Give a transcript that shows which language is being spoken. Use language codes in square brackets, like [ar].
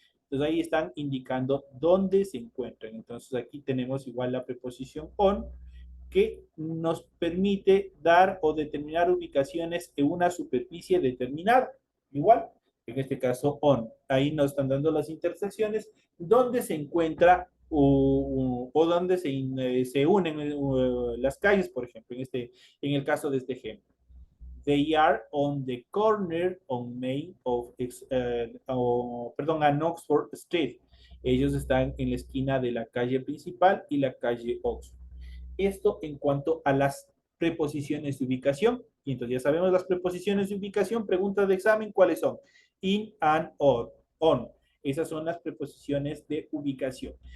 [es] Entonces ahí están indicando dónde se encuentran. Entonces aquí tenemos igual la preposición on que nos permite dar o determinar ubicaciones en una superficie determinada. Igual, en este caso on. Ahí nos están dando las intersecciones donde se encuentra o donde se unen las calles, por ejemplo, en el caso de este ejemplo. [en] They are on the corner on Main of, on Oxford Street. [es] Ellos están en la esquina de la calle principal y la calle Oxford. Esto en cuanto a las preposiciones de ubicación. Y entonces ya sabemos las preposiciones de ubicación. Pregunta de examen, ¿cuáles son? In and on. Esas son las preposiciones de ubicación.